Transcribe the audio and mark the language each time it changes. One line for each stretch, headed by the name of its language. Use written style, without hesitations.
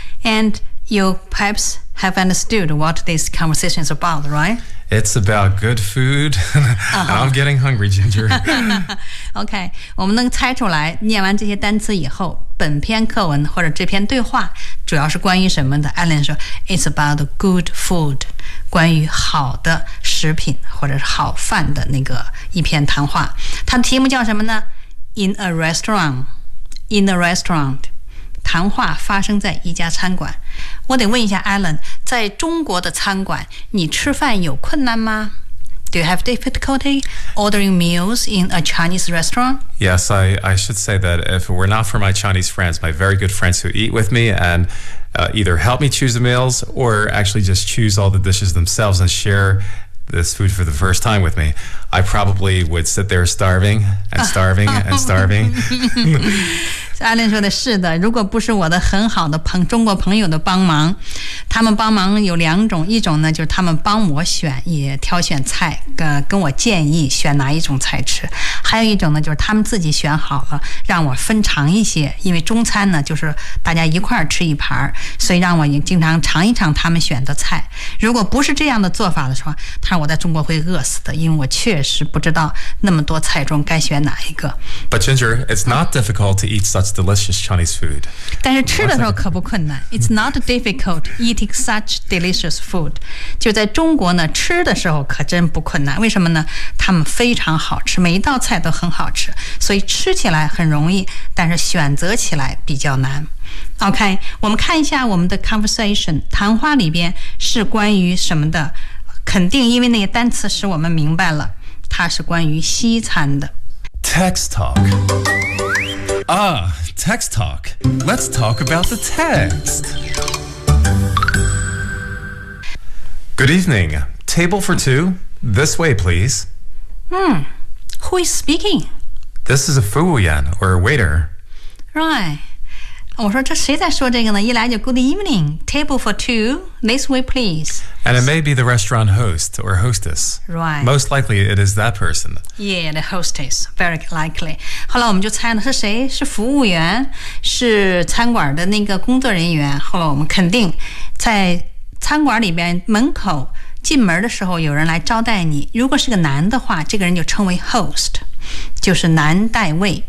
English: And you perhaps have understood what this conversation is about, right? It's about good food. I'm getting hungry, Ginger.
Chinese: Okay, 我们能猜出来，念完这些单词以后本篇课文或者这篇对话主要是关于什么的？ Alan 说
English: It's about good food，
Chinese: 关于好的食品或者是好饭的那个一篇谈话。它的题目叫什么呢？
English: In a restaurant， In a restaurant，
Chinese: 谈话发生在一家餐馆。我得问一下 Alan， 在中国的餐馆你吃饭有困难吗？
English: Do you have difficulty ordering meals in a Chinese restaurant? Yes, I should say that if it were not for my Chinese friends, my very good friends who eat with me and、either help me choose the meals or actually just choose all the dishes themselves and share this food for the first time with me, I probably would sit there starving and starving and starving.
Chinese: Alan 说的是的，如果不是我的很好的朋中国朋友的帮忙，他们帮忙有两种，一种呢就是他们帮我选，也挑选菜，跟我建议选哪一种菜吃；还有一种呢就是他们自己选好了，让我分尝一些，因为中餐呢就是大家一块儿吃一盘，所以让我也经常尝一尝他们选的菜。如果不是这样的做法的话，他说我在中国会饿死的，因为我确实不知道那么多菜中该选哪一个。
English: But Ginger, it's not difficult to eat such delicious Chinese food.
Chinese: 但是吃的时候可不困难。
English: It's not difficult eating such delicious food.
Chinese: 就在中国呢，吃的时候可真不困难。为什么呢？他们非常好吃，每一道菜都很好吃，所以吃起来很容易，但是选择起来比较难。 OK， 我们看一下我们的 conversation 谈话里边是关于什么的？肯定因为那些单词使我们明白了，它是关于西餐的。
English: Text talk. Ah, text talk. Let's talk about the text. Good evening. Table for two. This way, please. Who is speaking? This is a Fu Yan, or a waiter.
Chinese: Right. 我说这谁在说这个呢？一来就
English: good evening. Table for two. This way, please. And it may be the restaurant host or hostess. Right. Most likely it is that person. Yeah, the hostess. Very likely.
Chinese: 后来我们就猜了是谁，是服务员，是餐馆的那个工作人员。后来我们肯定在餐馆里边门口进门的时候有人来招待你。如果是个男的话，这个人就称为 host， 就是男代位。